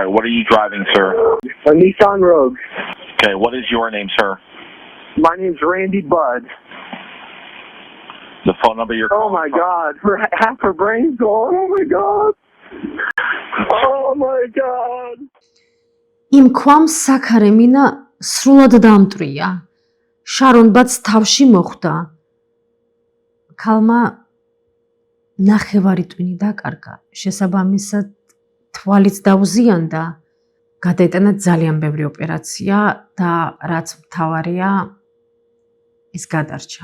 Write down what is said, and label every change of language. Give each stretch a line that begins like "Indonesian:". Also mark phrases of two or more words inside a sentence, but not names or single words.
English: What are you driving, sir? A Nissan Rogue. Okay. What is your name, sir? My name's Randy Budd. The phone number you're Oh my God! Half her brain's gone. Oh my God! Oh my God!
Georgian: იმ ქვამს საქარემინა სრულად დამტრია. შარონ ბაც თავში მოხვდა. ქალმა ნახევარი ტვინი დაკარგა. შესაბამისად თვალიც დაუზიანდა. გადაეტანა ძალიან ბევრი ოპერაცია და რაც მთავარია ის გადარჩა.